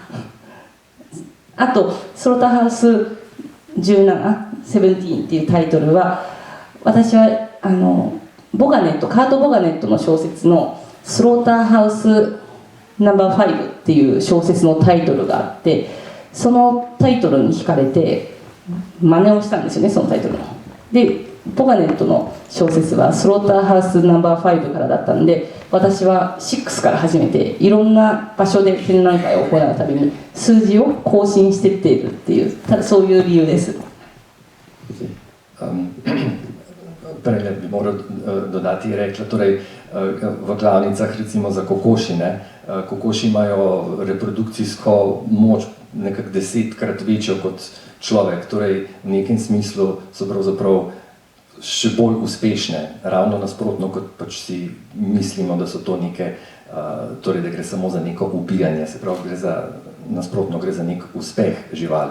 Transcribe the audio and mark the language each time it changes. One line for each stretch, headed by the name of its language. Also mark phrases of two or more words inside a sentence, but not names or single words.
Japanese: あとスローターハウス17っていうタイトルは、私はカート・ボガネットの小説のスローターハウスナンバー5っていう小説のタイトルがあって、そのタイトルに惹かれて真似をしたんですよね、そのタイトルの。でボガネットの小説はスローターハウスナンバー5からだったんで、私は6から始めていろんな場所で展覧会を行うたびに数字を更新していっているっていう、そういう理由です。
Slovenian: Prej bi moral dodati, je rekla, torej v klavnicah recimo za kokoši, kokoši imajo reprodukcijsko moč nekako 10-krat večjo kot človek, torej v nekem smislu so pravzaprav še bolj uspešne, ravno nasprotno, kot pač si mislimo, da so to neke, torej da gre samo za neko ubijanje, se pravi nasprotno gre za nek uspeh živali.